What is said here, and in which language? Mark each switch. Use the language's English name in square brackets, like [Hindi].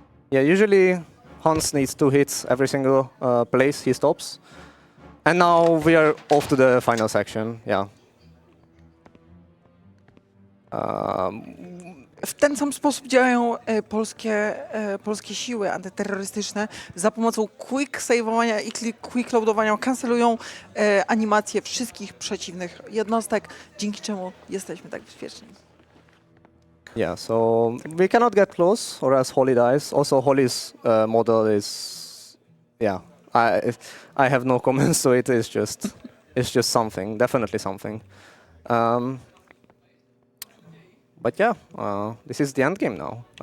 [English] Yeah, usually Hans needs 2 hits every single place he stops. And now we are off to the final section. Yeah. [Polish] W ten sam sposób działają polskie siły antyterrorystyczne. Za pomocą quick save'owania i quick loadowania kancelują animacje wszystkich przeciwnych jednostek, dzięki czemu jesteśmy tak bezpieczni. [English] Yeah, so we cannot get close or else Holly dies. Also, Holly's model is, yeah, I have no comments to it. It's just something, definitely something. But yeah, this is the end game now.